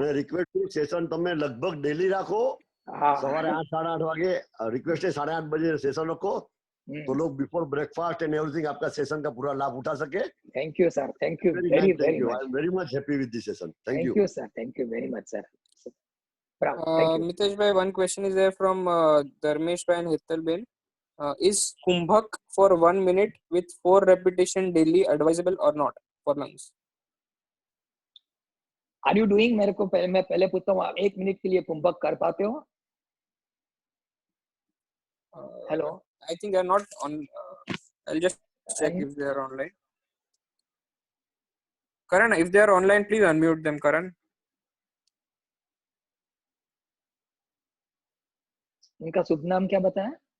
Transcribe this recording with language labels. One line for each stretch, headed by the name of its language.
Hindi: मैं रिक्वेस्ट करूं सेशन
Gujarati: તમે લગભગ ડેલી રાખો, સવારે 8-8:30 વાગે
Hindi: रिक्वेस्ट है 8:30 बजे सेशन रखो, तो लोग
English: before breakfast and everything
Hindi: आपका सेशन का पूरा लाभ उठा सके।
English: Thank you sir, thank you very much. I am very much happy with this session. Thank you sir, thank you very much sir. Mitesh bhai, one question is there from Dharmesh bhai and Hital ben. Is Kumbhak for 1 minute with 4 repetition daily advisable or not for lungs? Are you doing,
Hindi: मेरे को मैं पहले पूछता हूँ, आप 1 minute के लिए कुंभक कर पाते हो?
English: Hello, I think they are not on. I'll just check if they are online. Karan, if they are online, please unmute them, Karan.
Hindi: इनका शुभ नाम क्या बताया?